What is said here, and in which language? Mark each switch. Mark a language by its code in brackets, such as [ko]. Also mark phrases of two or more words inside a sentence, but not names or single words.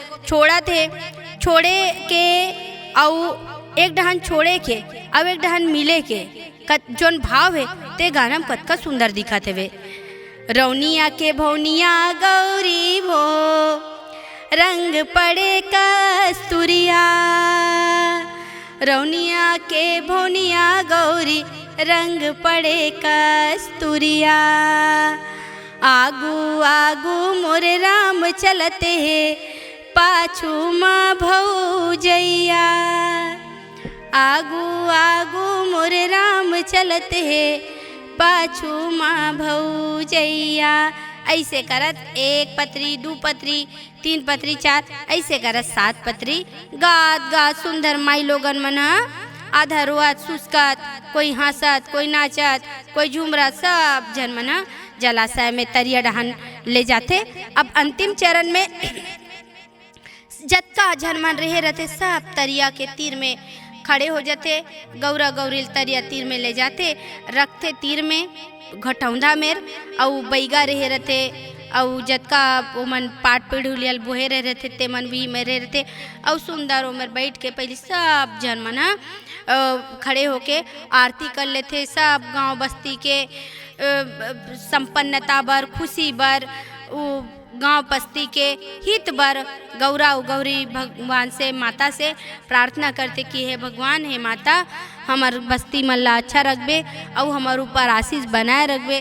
[hne] छोड़ा थे, छोड़े के और एक डहन छोड़े के अब एक डहन मिले के जोन भाव है ते गाना में कत का सुंदर दिखा थे वे। रौनिया के भौनिया गौरी भो रंग पड़े कस्तूरिया, रौनिया के भौनिया गौरी रंग पड़े कस्तूरिया, आगू आगू मोरे राम चलते हैं पाछू माँ भौजैया, आगू आगू मोरे राम चलते हैं पाछू माँ भौजैया। ऐसे करत 1 पतरी 2 पतरी 3 पतरी 4 ऐसे करत 7 पतरी गात गात सुंदर माई लोगन मन आधा रोआत सुस्कत, कोई हंसत कोई नाचत कोई झूमरत, सब जन मन जलाशय में तरिया डहन ले जाते। अब अंतिम चरण में जत्का जन मन रहे रहते सब तरिया के तीर में खड़े हो जाते। गौरा गौरी तरिया तीर में ले जाते, रखते तीर में घटौंधा मेर अउ बैगा रहे रहते अउ जतका ओमन पाट पीढ़ुलियल बोहे रहे रहते ते मन भी में रहे रहते अउ सुंदर ओमर बैठ के पहले सब जन मन खड़े होके आरती कर लेते। सब गांव बस्ती के संपन्नता बर, खुशी बर, गांव बस्ती के हित बर गौरा गौरी भगवान से, माता से प्रार्थना करते कि हे भगवान, हे माता, हमार बस्ती मन ला अच्छा रखबे और हमार ऊपर आशीष बनाए रखबे।